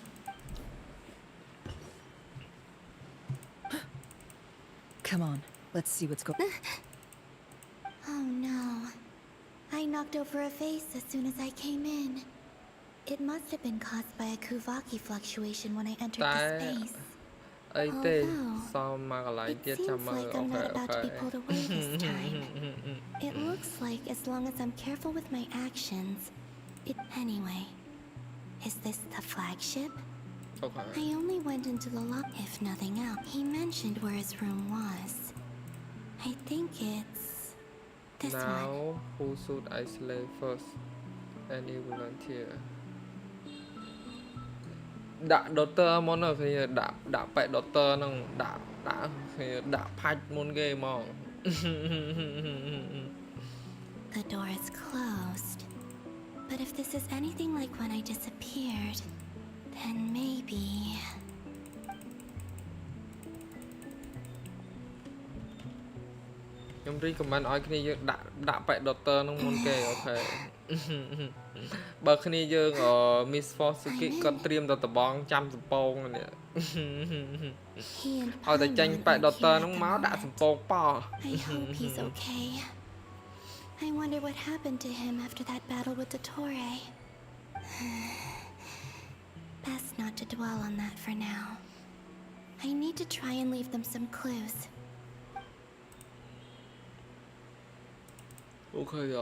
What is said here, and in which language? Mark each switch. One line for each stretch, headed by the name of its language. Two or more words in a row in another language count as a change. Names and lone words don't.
English: Come on, let's see what's going... Oh no. I knocked over a vase as soon as I came in. It must have been caused by a Kuvaki fluctuation when I entered the space.
Khmer: អីទេសមមកកន្លែងទៀតចាំមើល
English: Like អូ I'm ខេ not អូ about ខេ to be pulled away this time. It looks like as long as I'm careful with my actions, anyway. Is this the flagship? Okay. I only went into the lock, if nothing else. He mentioned where his room was. I think it's this one. Now who should I slay first? Any volunteer?
Khmer: ដាក់ daughter មុនទៅគ្នាដាក់ប៉ែ daughter ហ្នឹងដាក់គ្នាដាក់ផាច់មុនគេហ្មង
English: The door is closed. But if this is anything like when I disappeared, then maybe...
Khmer: ខ្ញុំ recommend ឲ្យគ្នាយើងដាក់ប៉ែ daughter ហ្នឹងមុនគេអូខេ បើគ្នាយើង Miss Forsuki គាត់ត្រៀមតែដបងចាំសំពងនេះ ឲ្យតែចាញ់ប៉ែ daughter ហ្នឹងមកដាក់សំពងប៉ោ
English: I hope he's okay. I wonder what happened to him after that battle with Dottore. Best not to dwell on that for now. I need to try and leave them some clues. Okay, yeah.